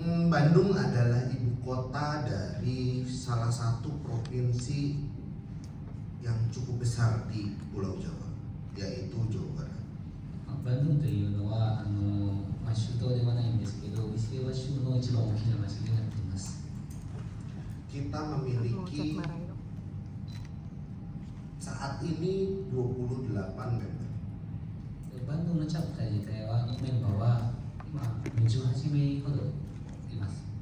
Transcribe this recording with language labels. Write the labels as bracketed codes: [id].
[id] Bandung adalah ibu kota dari salah satu provinsi yang cukup besar di Pulau Jawa, yaitu Jawa Barat. [ja] Bandung というのは首都ではないんですけど、伊勢は州の一番大きな町になっています。 [id] Kita memiliki saat ini 28 member. [ja] Bandung のチャプター自体はメンバーは今18名ほどいます。